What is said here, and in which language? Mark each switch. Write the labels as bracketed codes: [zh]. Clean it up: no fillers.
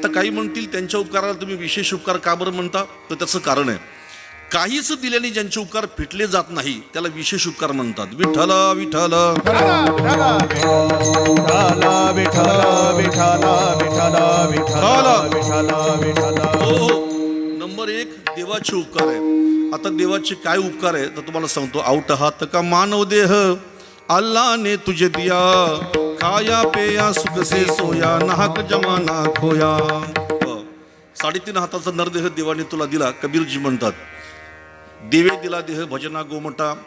[mr] आता काही म्हणतील त्यांच्या उपकाराला तुम्ही विशेष उपकार का बरं म्हणता. तर त्याचं कारण आहे काहीच दिल्याने ज्यांचे उपकार फिटले जात नाही त्याला विशेष उपकार म्हणतात. विठ्ठला विठ्ठला विठ्ठला विठ्ठला विठ्ठला विठ्ठला विठ्ठला विठ्ठला विठ्ठला. हो. नंबर 1 देवाचे उपकार आहे. आता देवाचे काय उपकार आहे तर तुम्हाला सांगतो. [hi] आउट हात का मानव देह अल्लाह ने तुझे दिया, खाया पेया सुख से सोया, नाहक जमाना खोया. [mr] 3.5 हाताचा नरदेह देवाने तुला दिला. कबीरजी म्हणतात देवे दिला देह भजना गोमटा.